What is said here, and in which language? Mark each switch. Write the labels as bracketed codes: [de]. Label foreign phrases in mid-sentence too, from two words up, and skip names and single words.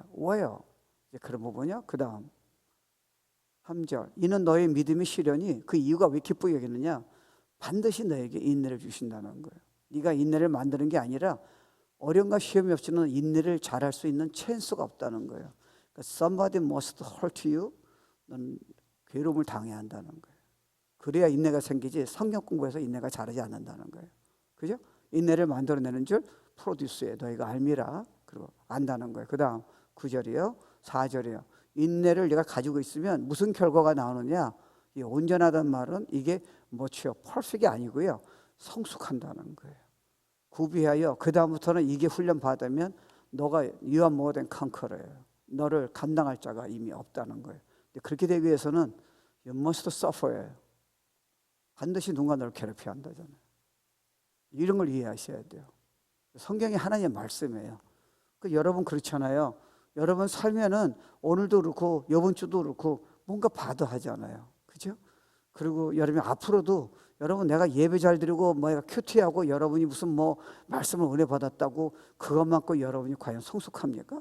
[ko] 왜요? 이제 그런 부분이요. 그 다음 3절 이는 너의 믿음의 시련이 그 이유가 왜 기쁘게 여기느냐 반드시 너에게 인내를 주신다는 거예요. 네가 인내를 만드는 게 아니라 어려움과 시험이 없이는 인내를 잘할 수 있는 찬스가 없다는 거예요. [en] 그러니까 somebody must hurt you. [ko] 넌 괴로움을 당해야 한다는 거예요. 그래야 인내가 생기지 성경 공부해서 인내가 자라지 않는다는 거예요. 그죠? 인내를 만들어내는 줄 프로듀스에 너희가 알미라. 그리고 안다는 거예요. 그 다음 9절이요 4절이요 인내를 내가 가지고 있으면 무슨 결과가 나오느냐 이 온전하다는 말은 이게 뭐죠? 퍼펙트가 아니고요 성숙한다는 거예요. 구비하여 그 다음부터는 이게 훈련 받으면 너가 [en] you are more than conqueror [ko] 예요. 너를 감당할 자가 이미 없다는 거예요. 그렇게 되기 위해서는 [en] you must suffer [ko] 예요. 반드시 누군가 너를 괴롭혀야 한다잖아요. 이런 걸 이해하셔야 돼요. 성경이 하나님의 말씀이에요. 여러분 그렇잖아요. 여러분 살면은 오늘도 그렇고 이번 주도 그렇고 뭔가 받아 하잖아요. 그죠? 그리고 여러분 앞으로도 여러분 내가 예배 잘 드리고 뭐가 큐티하고 여러분이 무슨 뭐 말씀을 은혜 받았다고 그것만큼 여러분이 과연 성숙합니까?